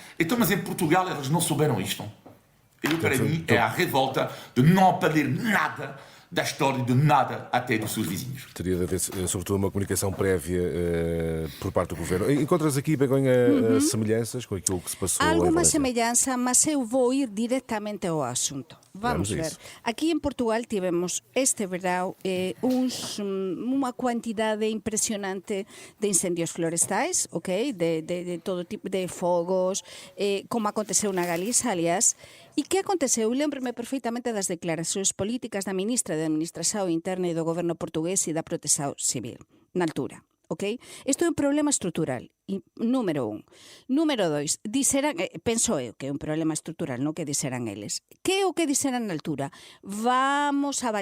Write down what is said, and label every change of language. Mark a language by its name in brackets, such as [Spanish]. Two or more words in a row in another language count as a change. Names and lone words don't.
[Portuguese] Então mas em Portugal eles não souberam isto. E para mim é a revolta de não aprender nada da história, de nada até dos seus vizinhos. Teria de haver, sobretudo, uma comunicação prévia por parte do governo. Encontras aqui, Begonha, semelhanças com aquilo que se passou em [Galician] Alguma [Portuguese] Valência? [Galician] semellanza, mas eu vou ir directamente ao assunto. [Portuguese] Vamos ver. Isso. [Galician] Aquí en Portugal tivemos este verão uma quantidade impresionante de incendios florestais, ok? De todo tipo de fogos, como aconteceu na Galiza, aliás. E que aconteceu? Lembro-me perfeitamente das declaracións políticas da ministra de Administración Interna e do Goberno portugués e da Protección Civil, na altura. Ok? Isto é un problema estrutural, número 1. Número 2, penso eu que é un problema estrutural, non que dixeran eles. Que é o que dixeran na altura?